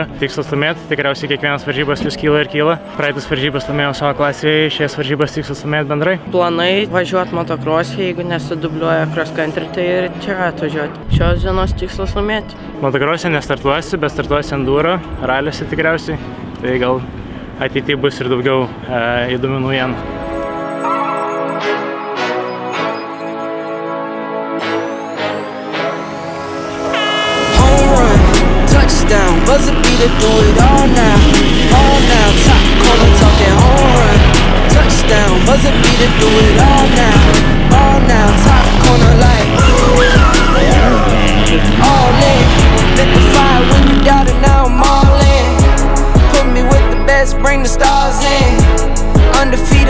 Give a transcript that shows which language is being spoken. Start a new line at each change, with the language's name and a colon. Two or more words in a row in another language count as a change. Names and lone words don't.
Lithuanian: Tikslas laimėti, tikriausiai kiekvienas varžybos vis kyla ir kyla. Praeitas varžybas laimėjau savo klasėje, šias varžybas tikslas laimėti bendrai. Planai važiuoti motokrosį, jeigu nesidubliuoja
English: cross country,
Lithuanian: tai ir čia atvažiuoti. Šios dienos tikslas laimėti. Motokrosė nestartuosi, bet startuosi enduro, raliuose tikriausiai. Tai gal ateityje bus ir daugiau įdomių naujienų.
English: Down, buzzer beater, do it all now, top corner talking home run, touchdown, buzzer beater, do it all now, top corner like, all in, lit the fire when you doubt it, now I'm all in, put me with the best, bring the stars in, undefeated